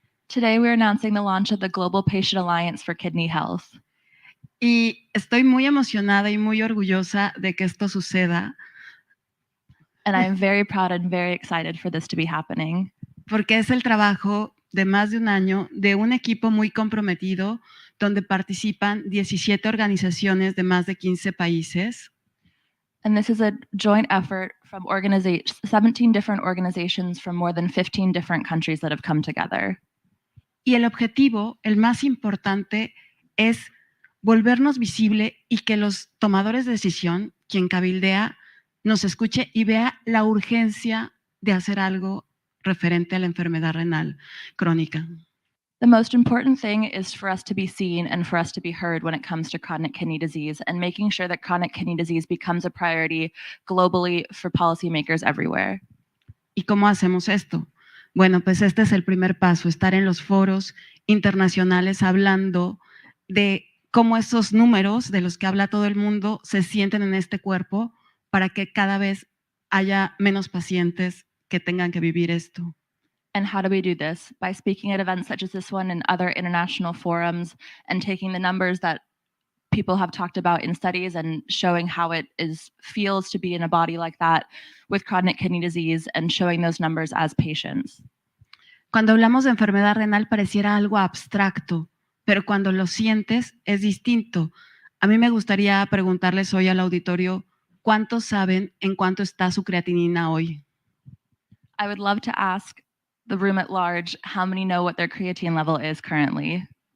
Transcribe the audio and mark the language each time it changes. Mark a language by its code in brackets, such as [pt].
[en] Today, we're announcing the launch of the Global Patient Alliance for Kidney Health. [es] Y estoy muy emocionada y muy orgullosa de que esto suceda. [en] And I'm very proud and very excited for this to be happening. [es] Porque es el trabajo de más de un año de un equipo muy comprometido donde participan 17 organizaciones de más de 15 países. [en] And this is a joint effort from 17 different organizations from more than 15 different countries that have come together. [es] Y el objetivo, el más importante, es volvernos visible y que los tomadores de decisión, quien cabildea, nos escuche y vea la urgencia de hacer algo referente a la enfermedad renal crónica. [en] The most important thing is for us to be seen and for us to be heard when it comes to chronic kidney disease, and making sure that chronic kidney disease becomes a priority globally for policymakers everywhere. [es] ¿Y cómo hacemos esto? Bueno, pues este es el primer paso, estar en los foros internacionales hablando de cómo esos números de los que habla todo el mundo se sienten en este cuerpo para que cada vez haya menos pacientes que tengan que vivir esto. [en] And how do we do this? By speaking at events such as this one and other international forums, and taking the numbers that people have talked about in studies and showing how it feels to be in a body like that with chronic kidney disease, and showing those numbers as patients. [es] Cuando hablamos de enfermedad renal pareciera algo abstracto, pero cuando lo sientes es distinto. A mí me gustaría preguntarles hoy al auditorio, ¿cuántos saben en cuánto está su creatinina hoy? [en] I would love to ask the room at large, how many know what their creatine level is currently?